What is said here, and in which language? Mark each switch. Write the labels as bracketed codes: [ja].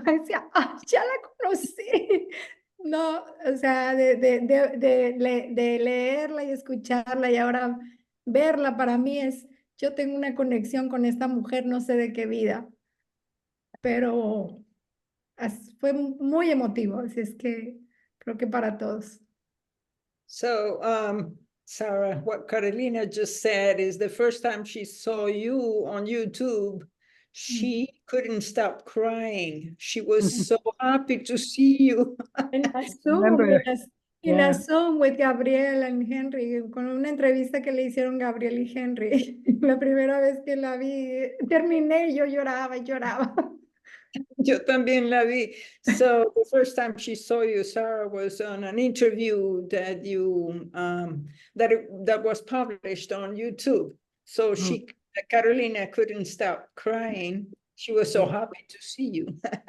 [es] Decía, ya la conocí. No, o sea, de leerla y escucharla y ahora verla para mí yo tengo una conexión con esta mujer, no sé de qué vida, pero fue muy emotivo, así es que creo que para todos. [en] So, Sarah, what Carolina just said is the first time she saw you on YouTube, she couldn't stop crying. She was so happy to see you. In a Zoom with Gabriel and Henry, [es] con una entrevista que le hicieron Gabriel y Henry. La primera vez que la vi, terminé y yo lloraba y lloraba. Yo también la vi. [en] So the first time she saw you, Sarah, was on an interview that you that was published on YouTube. So Carolina couldn't stop crying. She was so happy to see you.